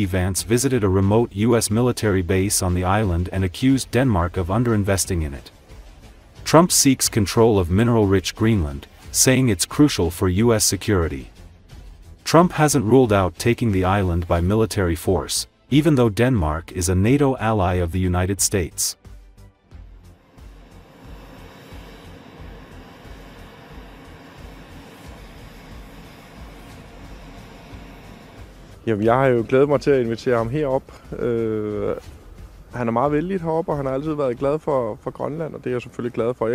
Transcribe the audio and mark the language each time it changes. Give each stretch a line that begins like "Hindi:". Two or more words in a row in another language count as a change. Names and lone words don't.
English: Vance visited a remote U.S. military base on the island and accused Denmark of underinvesting in it. Trump seeks control of mineral-rich Greenland, saying it's crucial for U.S. security. Trump hasn't ruled out taking the island by military force, even though Denmark is a NATO ally of the United States.
Danish: Jamen, jeg har jo glædet mig til at invitere ham herop. Han er meget vellidt heroppe, og han har altid været glad for Grønland, og det er jeg selvfølgelig glad for.